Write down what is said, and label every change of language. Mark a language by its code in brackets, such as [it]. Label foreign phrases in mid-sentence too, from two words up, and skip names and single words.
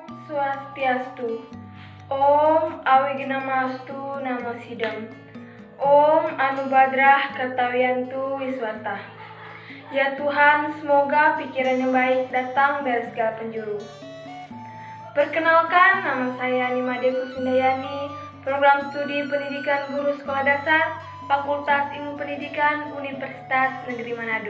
[sa] Swastiastu. ॐ अविघ्नमस्तु नमो सिद्धम्. ॐ आ नो भद्राः क्रतवो यन्तु विश्वतः. [id] Ya Tuhan, semoga pikiran yang baik datang dari segala penjuru. Perkenalkan, nama saya Nimade Kusundayani, program studi pendidikan guru sekolah dasar, Fakultas Ilmu Pendidikan Universitas Negeri Manado.